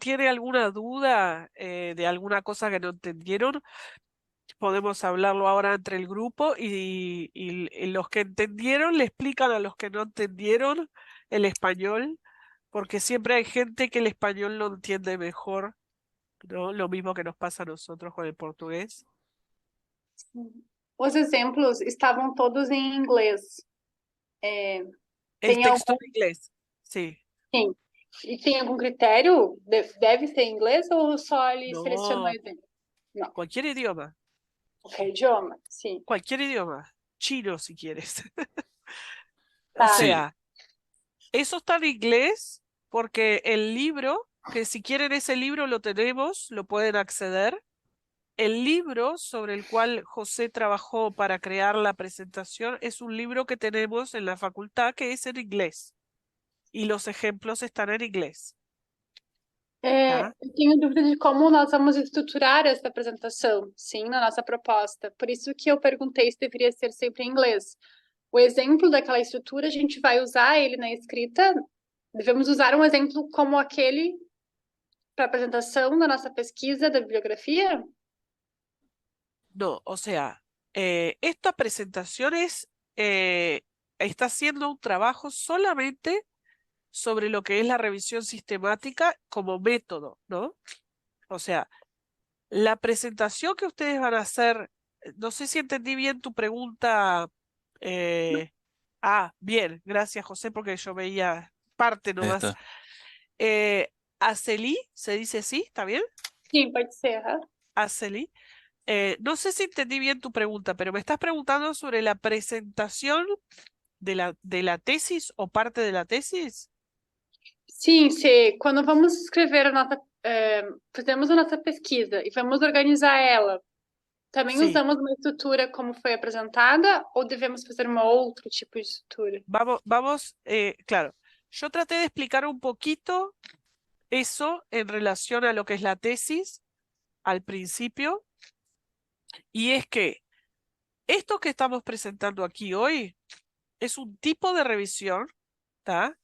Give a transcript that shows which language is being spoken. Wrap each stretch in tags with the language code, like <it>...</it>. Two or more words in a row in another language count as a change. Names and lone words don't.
<es>tiene alguna duda de alguna cosa que no entendieron, podemos hablarlo ahora entre el grupo y los que entendieron le explican a los que no entendieron el español, porque siempre hay gente que el español lo entiende mejor, ¿no? Lo mismo que nos pasa a nosotros con el portugués.</es> <pt>Os exemplos estavam todos em inglês.</pt> <es>El</es> <pt>Tem</pt> <es>texto</es> <pt>algum,</pt> <es>en inglés, sí.</es> <pt>sim. E tem algum critério? Deve ser em inglês ou só ele selecionou</pt> <es>No,</es> <pt>exemplo? Não,</pt> <es>cualquier idioma,</es> <pt>qualquer idioma, sim.</pt> <es>cualquier idioma. Chino si quieres. O</es> <pt>Tá.</pt> <es>Sí, sea, eso está en inglés porque el libro, que si quieren ese libro lo tenemos, lo pueden acceder. El libro sobre el cual José trabajó para crear la presentación es un libro que tenemos en la facultad que es en inglés y los ejemplos están en inglés. ¿Tá?</es> <pt>Eu tenho dúvida de como nós vamos estruturar essa apresentação, sim, na nossa proposta. Por isso que eu perguntei se deveria ser sempre em inglês. O exemplo daquela estrutura, a gente vai usar ele na escrita. Devemos usar um exemplo como aquele para apresentação da nossa pesquisa da bibliografia?</pt> <es>No, o sea, esta presentación está haciendo un trabajo solamente sobre lo que es la revisión sistemática como método, ¿no? O sea, la presentación que ustedes van a hacer, no sé si entendí bien tu pregunta. Bien, gracias José, porque yo veía parte ahí nomás. está. Aceli, ¿se dice así? ¿Está bien?</es> <pt>Sim, pode ser. Aham. Aceli.</pt> <es>No sé si entendí bien tu pregunta, pero me estás preguntando sobre la presentación de la tesis o parte de la tesis.</es> <pt>Sim, quando vamos escrever a nossa, fizemos a nossa pesquisa e vamos organizar ela Também</pt> <es>Sí.</es> <pt>usamos uma estrutura como foi apresentada ou devemos fazer um outro tipo de estrutura?</pt> <es>Claro, yo traté de explicar un poquito eso en relación a lo que es la tesis al principio, y es que esto que estamos presentando aquí hoy es un tipo de revisión, ¿tá?</es>